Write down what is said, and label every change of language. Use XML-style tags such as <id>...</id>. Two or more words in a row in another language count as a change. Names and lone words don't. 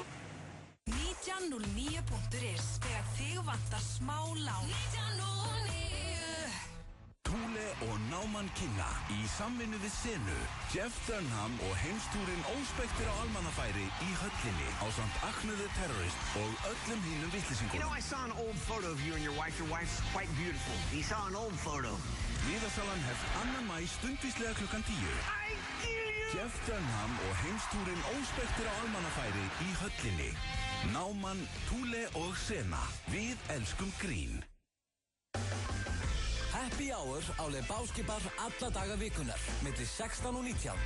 <is>1909.is þegar þig vantar smá lán. 1909. Thule og Náman Kynna í samvinnu við Senu, Jeff Dunham og heimstúrin óspektir á almannafæri í höllinni ásamt Acne the Terrorist og öllum hínum vitleysingum.</is> <en>You know, I saw an old photo of you and your wife. Your wife's quite beautiful. You saw an old photo.</en> <is>Miðasalan hefst 2. maí stundvíslega klukkan 10. Jeff Dunham og heimstúrin óspektir á almannafæri í höllinni. Náman, Thule og Sena. Við elskum grín.</is> <en>Happy Hour</en> <is>á Lebowski Bar alla daga vikunar, milli 16 og 19.</is>